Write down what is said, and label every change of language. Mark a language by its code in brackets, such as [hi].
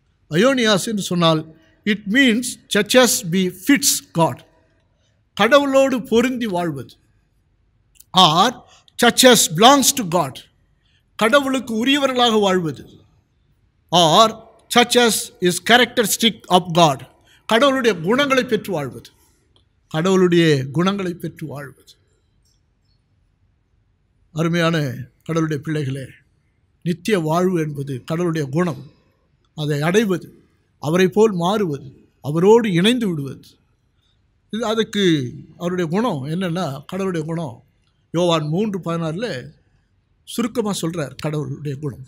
[ta] அயோனியாஸ் என்று சொன்னால் [en] it means such as be fits God, [ta] கடவுளோடு பொருந்தி வாழ்வது. [en] or such as belongs to God, [ta] கடவுளுக்கு உரியவர்களாக வாழ்வது. [en] or such as is characteristic of God, [ta] கடவுளுடைய குணங்களை பெற்று வாழ்வது. கடவுளுடைய குணங்களை பெற்று வாழ்வது. அருமையான கடவுளுடைய பிள்ளைகளே, நித்திய வாழ்வு என்பது கடவுளுடைய குணம். அதை அடைவது, அவரை போல் மாறுவது, அவரோடு இணைந்து விடுவது. இது அதுக்கு அவருடைய குணம் என்னென்னா, கடவுளுடைய குணம் யோவான் 3:16 சுருக்கமாக சொல்கிறார் கடவுளுடைய குணம்.